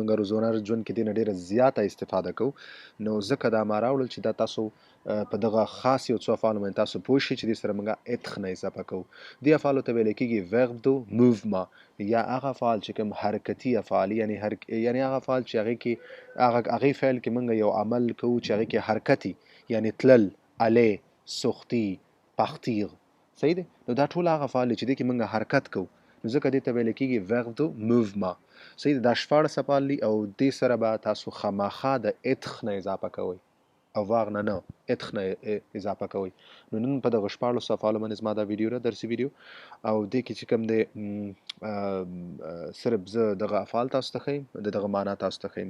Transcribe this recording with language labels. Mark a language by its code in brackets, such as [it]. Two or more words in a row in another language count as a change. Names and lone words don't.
[ps] موږ روزانه ژوند کې دینه ډیره زیاته استفاده کوو. نو ځکه دا ما راوړل چې دا تاسو په دغه خاص یو څو افعالو باندې تاسو پوه شئ چې دې سره موږ اتخ نه اضافه کوو. دې افعالو ته ویل کېږي [fr] verb du mouvement, [ps] یا هغه افعال چې کوم حرکتي افعال یعنی هغه افعال چې هغې کې هغې فعل کې موږ یو عمل کوو چې هغې کې حرکتي یعنی تلل، [fr] aller، سوختی، partir. [ps] صحیح دی؟ نو دا ټول هغه افعال چې دې کې موږ حرکت کوو، نو ځکه دې ته ویل کېږي [fr] verb du mouvement. [ps] صحیح دی؟ دا 14 افعال دي او دې سره به تاسو خامخا د اتخ نه اضافه کوئ او واغ نه اتخ نه اضافه کوئ. نو نن په دغه 14 افعالو باندې زما دا ویډیو ده، درسي ویډیو، او دې کې چې کوم دی صرف زه دغه افعال تاسو ته ښیم، د دغه معنا تاسو ته ښیم.